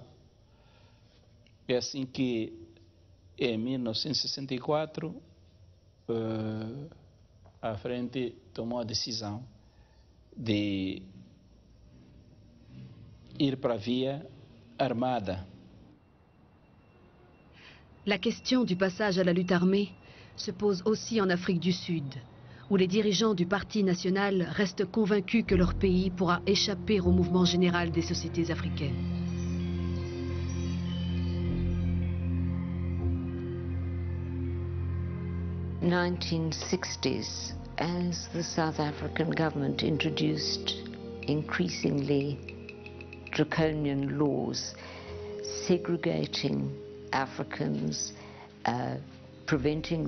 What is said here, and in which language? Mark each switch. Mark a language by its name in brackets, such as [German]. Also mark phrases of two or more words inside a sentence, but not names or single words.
[Portuguese] É assim que em 1964 a frente tomou a decisão de ir para a via armada. [French] La question du passage à la lutte armée se pose aussi en Afrique du Sud, où les dirigeants du Parti national restent convaincus que leur pays pourra échapper au mouvement général des sociétés africaines. [English] In the 1960s, as the South African government introduced increasingly draconian laws segregating Africans, preventing